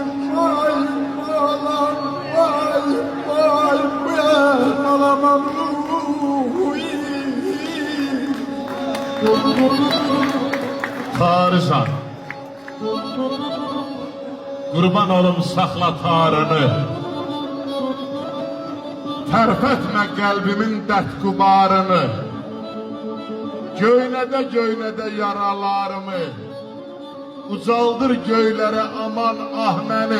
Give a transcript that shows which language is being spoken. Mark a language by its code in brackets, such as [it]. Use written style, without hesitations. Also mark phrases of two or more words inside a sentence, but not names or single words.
[tr] Vay, vay, vay, vay, ben alamam ruhu. [az] Tarısan, kurban olum sakla tarını. Tərpətmə qəlbimin dərd qubarını. Göynədə yaralarımı. Ucaldır göylərə aman ah məni.